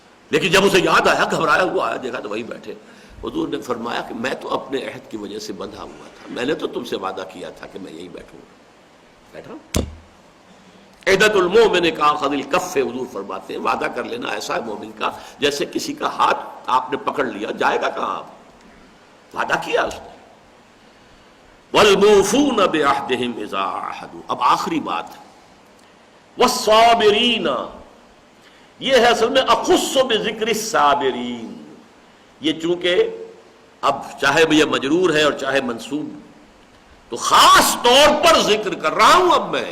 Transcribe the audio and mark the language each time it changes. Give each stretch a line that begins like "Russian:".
Urdu: لیکن جب اسے یاد آیا، گھبرایا ہوا آیا، دیکھا تو وہی بیٹھے. حضور نے فرمایا کہ میں تو اپنے عہد کی وجہ سے بندھا ہوا تھا، میں نے تو تم سے وعدہ کیا تھا کہ میں یہی بیٹھوں گا. بیٹھا.
Arabic: عہدۃ المؤمن کاخذ الکف،
Urdu: حضور فرماتے ہیں وعدہ کر لینا ایسا ہے مومن کا جیسے کسی کا ہاتھ آپ نے پکڑ لیا، جائے گا کہاں، آپ وعدہ کیا اس نے.
Arabic: والموفون بعہدہم اذا عاہدوا.
Urdu: اب آخری بات، والصابرین، یہ ہے اصل میں
Arabic: اخص بذکر الصابرین.
Urdu: یہ چونکہ اب چاہے یہ مجرور ہے اور چاہے منصوب، تو خاص طور پر ذکر کر رہا ہوں اب میں.